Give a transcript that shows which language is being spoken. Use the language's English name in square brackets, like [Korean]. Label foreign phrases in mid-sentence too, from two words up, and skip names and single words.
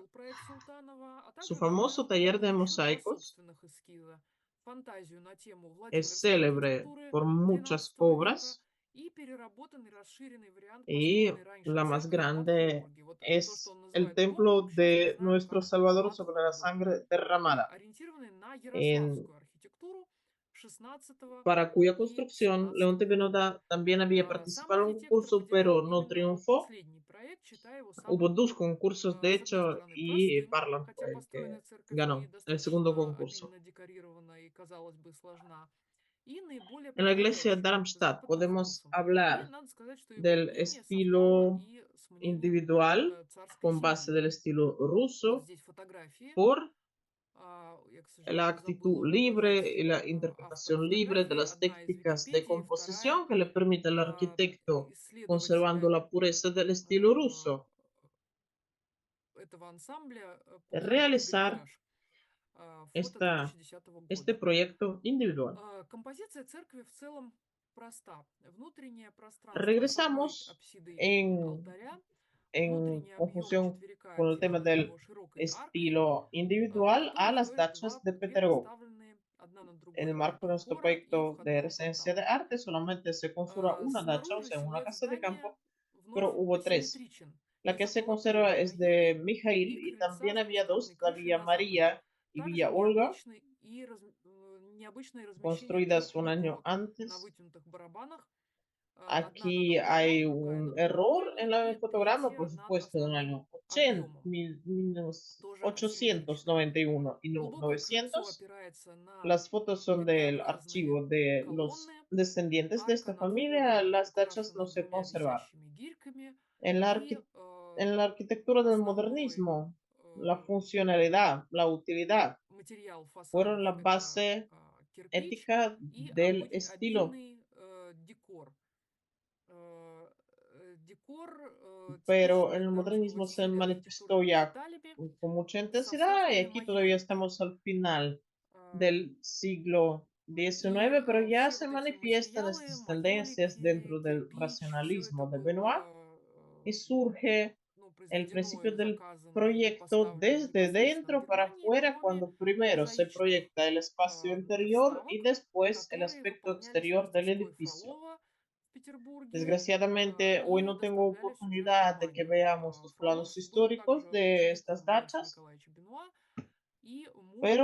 [Russian] переработал проект Султанова, а [Spanish] Su [Russian] также [Spanish] famoso [Russian] добавил к нему [Spanish] taller de [Russian] еще два [Spanish] mosaicos [Russian] собственных эскиза. Фантазию на тему [Spanish] es [Russian] Владимирской [Spanish] célebre [Russian] архитектуры [Spanish] por muchas [Russian] XII века [Spanish] obras [Russian] и переработанный расширенный вариант [Spanish] y [Russian] построенной раньше [Spanish] la más [Russian] церкви в [Spanish] grande [Russian] Гомбурге. Вот то, что [Spanish] es [Russian] он [Spanish] el [Russian] называет [Spanish] templo [Russian] Гомбург, сейчас мы [Spanish] de [Russian] знаем [Spanish] nuestro [Russian] как [Spanish] Salvador [Russian] Бад [Spanish] sobre la [Russian] Хомбург, [Spanish] sangre derramada, [Russian] ориентированный на [Spanish] en, [Russian] ярославскую архитектуру XVI [Spanish] para cuya [Russian] и [Spanish] construcción Leonte [Russian] XVII веков. [Spanish] Benota también había [Russian] Сам [Spanish] participado en un [Russian] архитектор [Spanish] concurso, [Russian] выделял [Spanish] pero no [Russian] именно вот [Spanish] triunfó. [Russian] последний проект, считая его [Spanish] Hubo [Russian] самым, [Spanish] dos concursos, de [Russian] с одной [Spanish] hecho, [Russian] стороны, [Spanish] y [Russian] простым, [Spanish] Parlan [Russian] хотя [Spanish] fue el que [Russian] построенная церковь и [Spanish] ganó el segundo [Russian] достаточно [Spanish] concurso. [Russian] обильно декорирована и, казалось бы, сложна, и наиболее [Spanish] En la iglesia de [Russian] подходящим [Spanish] Darmstadt [Russian] западным [Spanish] podemos [Russian] вкусом. И [Spanish] hablar [Russian] надо сказать, что его [Spanish] del [Russian] мнение совпало [Spanish] estilo [Russian] и с мнением [Spanish] individual [Russian] царской [Spanish] con base [Russian] семьи. [Spanish] del estilo [Russian] Вот [Spanish] ruso [Russian] здесь фотографии. [Spanish] por [Russian] Я, к [Spanish] la [Russian] сожалению, [Spanish] actitud [Russian] забыла [Spanish] libre [Russian] указать [Spanish] y la [Russian] автора [Spanish] interpretación libre de [Russian] фотографии. [Spanish] las [Russian] Одна из [Spanish] técnicas de [Russian] Википедий, вторая [Spanish] composición que le permite al arquitecto, conservando [Russian] исследователя [Spanish] la pureza del estilo ruso, [Russian] этого ансамбля Поль [Spanish] realizar [Russian] Бельтраж. Фото 2010 [Spanish] este [Russian] года. [Spanish] proyecto individual. [Russian] Композиция церкви в целом проста. Внутреннее пространство одной [Spanish] Regresamos [Russian] апсиды [Spanish] en, [Russian] алтаря, [Spanish] en [Russian] внутренний объем [Spanish] confusión [Russian] четверика [Spanish] con el tema [Russian] отделен [Spanish] del [Russian] его широкой аркой, [Spanish] estilo [Russian] в [Spanish] individual a [Russian] которой [Spanish] las [Russian] стоят [Spanish] dachas de [Russian] две [Spanish] Petergov. [Russian] поставленные одна над [Spanish] En [Russian] другой [Spanish] el marco de [Russian] арки [Spanish] nuestro [Russian] хора и [Spanish] proyecto de [Russian] входного [Spanish] residencia de [Russian] портала. [Spanish] arte solamente se construyó una dacha, o [Russian] Снаружи [Spanish] sea, una [Russian] силуэт [Spanish] casa de [Russian] здания [Spanish] campo, pero [Russian] вновь [Spanish] hubo tres. [Russian] асимметричен. [Spanish] La que [Russian] Есть [Spanish] se [Russian] около [Spanish] conserva [Russian] первой [Spanish] es de [Russian] наивы [Spanish] Mijail [Russian] и [Spanish] y [Russian] крыльца [Spanish] también [Russian] с [Spanish] había [Russian] двускатной [Spanish] dos, la [Russian] крышей [Spanish] Villa [Russian] на западе. [Spanish] María y [Russian] Также [Spanish] Villa Olga, [Russian] необычное размещение [Spanish] construidas [Russian] трех [Spanish] un año [Russian] иконок на [Spanish] antes. [Russian] вытянутых барабанах. Одна над [Spanish] Aquí [Russian] алтарем, [Spanish] hay [Russian] другая [Spanish] un [Russian] над [Spanish] error [Russian] колокольней [Spanish] en [Russian] и [Spanish] el fotograma, por [Russian] третья над [Spanish] supuesto, del [Russian] основным [Spanish] año 80, [Russian] объемом, тоже асимметричная. [Spanish] 891 y [Russian] Глубокое крыльцо [Spanish] 900. [Russian] опирается на [Spanish] Las fotos son del [Russian] плиткообразные [Spanish] archivo de los [Russian] колонны. [Spanish] descendientes de [Russian] Arca [Spanish] esta [Russian] над [Spanish] familia. [Russian] входом [Spanish] Las dachas no [Russian] украшена [Spanish] se [Russian] двумя [Spanish] conservaron. [Russian] висящими гирьками [Spanish] En la, [Russian] и [Spanish] en la arquitectura del [Russian] основной [Spanish] modernismo, la funcionalidad, la utilidad [Russian] материал [Spanish] fueron [Russian] фасадов [Spanish] la [Russian] это [Spanish] base [Russian] кирпич [Spanish] ética [Russian] и [Spanish] del estilo, [Russian] обильный декор. Декор [Spanish] pero [Russian] типичный [Spanish] en el [Russian] для русского [Spanish] modernismo se [Russian] стиля [Spanish] manifestó [Russian] архитектурными [Spanish] ya [Russian] деталями [Spanish] con mucha [Russian] со [Spanish] intensidad y [Russian] вставками [Spanish] aquí todavía [Russian] майолики. [Spanish] estamos al final del siglo [Russian] И [Spanish] XIX, pero ya [Russian] все [Spanish] se [Russian] вот эти [Spanish] manifiestan [Russian] материалы, [Spanish] estas tendencias [Russian] майолики, [Spanish] dentro del [Russian] кирпич, все это [Spanish] racionalismo de Benoit [Russian] было [Spanish] y surge el [Russian] произведено [Spanish] principio [Russian] и [Spanish] del [Russian] заказано и [Spanish] proyecto [Russian] поставлено [Spanish] desde [Russian] непосредственно в [Spanish] dentro para [Russian] Германии, [Spanish] afuera, [Russian] кроме [Spanish] cuando primero se [Russian] мозаичных [Spanish] proyecta el espacio interior y [Russian] вставок, [Spanish] después el [Russian] которые [Spanish] aspecto [Russian] выполнялись [Spanish] exterior del [Russian] мастерской [Spanish] edificio. [Russian] Фролова в Петербурге [Spanish] Desgraciadamente, hoy [Russian] и [Spanish] no tengo [Russian] доставлялись уже в [Spanish] oportunidad de que [Russian] Германию. [Spanish] veamos los [Russian] Фролов [Spanish] planos [Russian] был [Spanish] históricos [Russian] также [Spanish] de estas [Russian] учеником Леонтия [Spanish] dachas, [Russian] Николаевича Бенуа и мужем